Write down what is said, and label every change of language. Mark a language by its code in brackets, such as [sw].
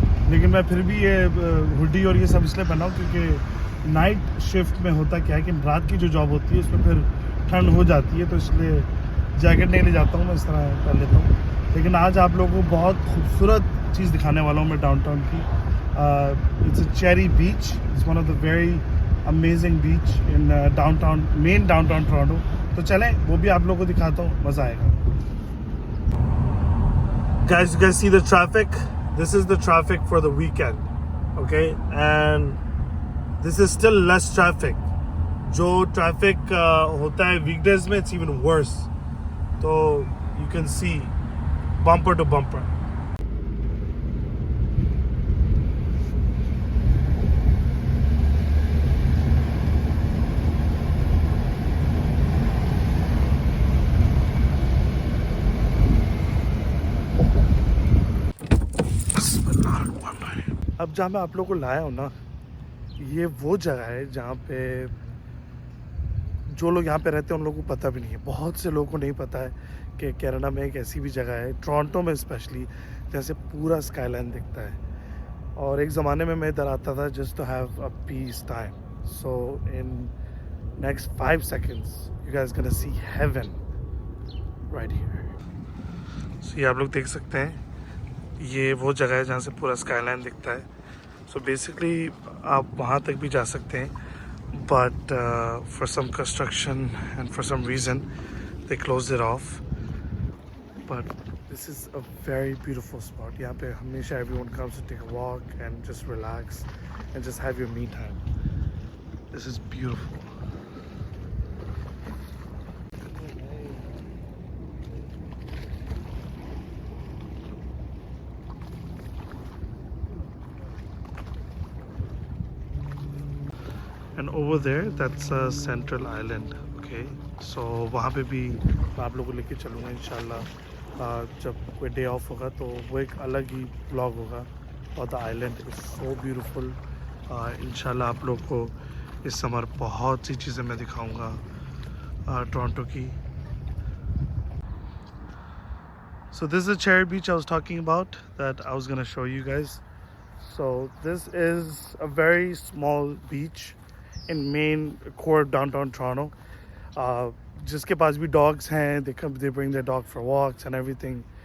[hi] लेकिन मैं फिर भी ये हुडी और ये सब इसलिए पहना हूँ क्योंकि नाइट शिफ्ट में होता क्या है कि रात की जो जॉब होती है उसमें फिर ठंड हो जाती है, तो इसलिए जैकेट नहीं ले जाता हूँ, मैं इस तरह पहन लेता हूँ। लेकिन आज आप लोगों को बहुत खूबसूरत चीज़ दिखाने वाला हूँ मैं डाउनटाउन की। [en] It's a cherry beach, it's one of the very amazing beach in downtown, main downtown Toronto. [hi] तो चलें, वो भी आप लोगों को दिखाता हूँ, मज़ा आएगा। [en] Guys, you guys see the traffic? This is the traffic for the weekend, okay? And this is still less traffic. [hi] जो ट्रैफिक होता है वीकडेज में, [en] It's even worse. तो you can see bumper to bumper. [hi] अब जहाँ मैं आप लोगों को लाया हूँ ना, ये वो जगह है जहाँ पे जो लोग यहाँ पे रहते हैं उन लोगों को पता भी नहीं है। बहुत से लोगों को नहीं पता है कि कनाडा में एक ऐसी भी जगह है, टोरंटो में स्पेशली, जैसे पूरा स्काईलाइन दिखता है। और एक ज़माने में मैं इधर आता था [en] Just to have a peace time. So in next 5 seconds you guys gonna see heaven right here. [hi] सो ये आप लोग देख सकते हैं, ये वो जगह है जहाँ से पूरा स्काईलाइन दिखता है। [en] so basically [hi] आप वहाँ तक भी जा सकते हैं, [en] but for some construction and for some reason they closed it off. But this is a very beautiful spot. [hi] यहाँ पे हमेशा [en] everyone comes to take a walk and just relax and just have your me time. This is beautiful. And over there, that's a central island. [hi] Okay, so वहाँ पे भी मैं आप लोगों को लेके चलूँगा इंशाल्लाह। जब कोई डे ऑफ होगा तो वो एक अलग ही ब्लॉग होगा। और [en] The island is so beautiful. [hi] इंशाल्लाह आप लोग को इस समर बहुत सी चीज़ें मैं दिखाऊँगा टोरंटो की। [en] So this is the Cherry Beach I was talking about that I was gonna show you guys. So this is a very small beach in main core downtown Toronto. [hi] जिसके पास भी [en] dogs हैं, they bring their dog for walks and everything.